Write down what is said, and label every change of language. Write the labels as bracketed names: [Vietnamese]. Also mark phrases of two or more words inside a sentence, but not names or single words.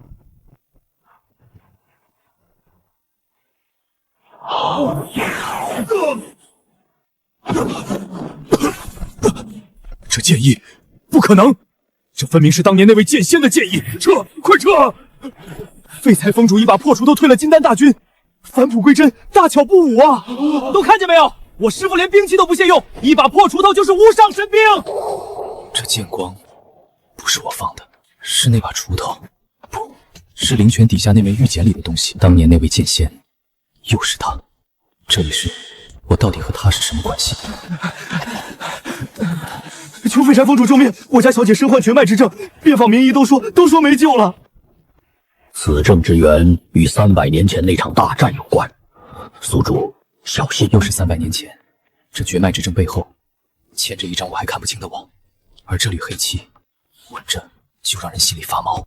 [Chinese] 這劍意不可能，這分明是當年那位劍仙的劍意！撤，快撤！廢材峰主一把破鋤頭推了金丹大軍，返璞歸真，大巧不誤啊！都看見沒有？我師父連兵器都不屑用，一把破鋤頭就是無上神兵。這劍光不是我放的，是那把鋤頭，不是靈泉底下那枚玉簡裡的東西。當年那位劍仙，又是他。這一世，我到底和他是什麼關係？求廢柴峰主救命！我家小姐身患絕脈之症，遍訪名醫都說沒救了。此症之源與300年前那場大戰有關，宿主小心。又是300年前，這絕脈之症背後牽着一張我還看不清的網，而這縷黑漆聞着就讓人心裡發毛。